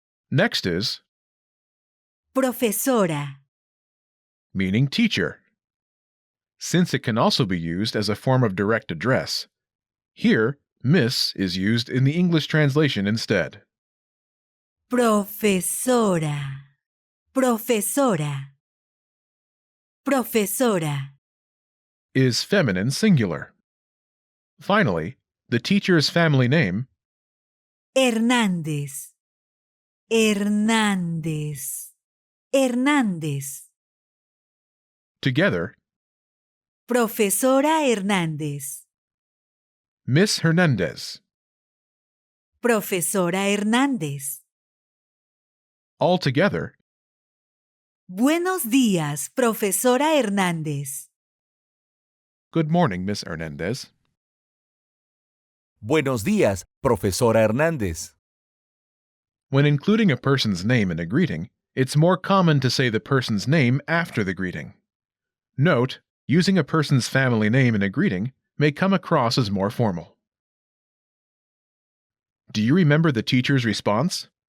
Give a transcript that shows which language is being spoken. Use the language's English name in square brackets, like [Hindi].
[English] Next is [Spanish] Profesora, [English] meaning teacher. Since it can also be used as a form of direct address, here, Miss is used in the English translation instead. [Spanish] profesora, profesora, profesora. [English] Is feminine singular. Finally, the teacher's family name, [Spanish] Hernández, Hernández, Hernández. [English] together, [Spanish] Profesora Hernández, [English] Miss Hernandez. [Spanish] profesora Hernández. [English] Altogether, [Spanish] Buenos días, profesora Hernández. [English] good morning, Miss Hernandez. [Spanish] Buenos días, profesora Hernández. [English] When including a person's name in a greeting, it's more common to say the person's name after the greeting. Note, using a person's family name in a greeting may come across as more formal. Do you remember the teacher's response?